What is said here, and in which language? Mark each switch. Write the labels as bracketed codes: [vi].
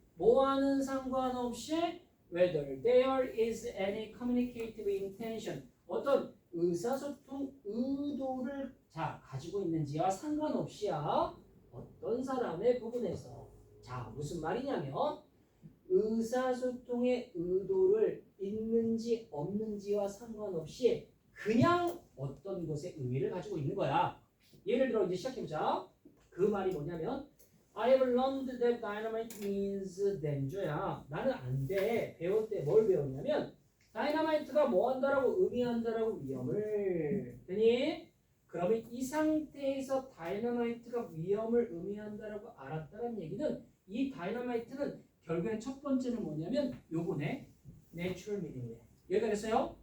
[ko] 뭐와는 상관없이 [en] whether there is any communicative intention [ko] 어떤 의사소통 의도를 가지고 있는지와 상관없이야. 어떤 사람의 부분에서 자 무슨 말이냐면 의사소통의 의도를 있는지 없는지와 상관없이 그냥 어떤 것에 의미를 가지고 있는 거야. 예를 들어 이제 시작해보자. 그 말이 뭐냐면 [en] I have learned that dynamite means danger야. [ko] 나는 안 돼. 배울 때 뭘 배웠냐면 다이너마이트가 뭐 한다라고 의미한다라고 위험을 되니? 그러면 이 상태에서 다이너마이트가 위험을 의미한다라고 알았다는 얘기는 이 다이너마이트는 결국엔 첫 번째는 뭐냐면 요거네. 내추럴 미닝이네. 여기가 됐어요?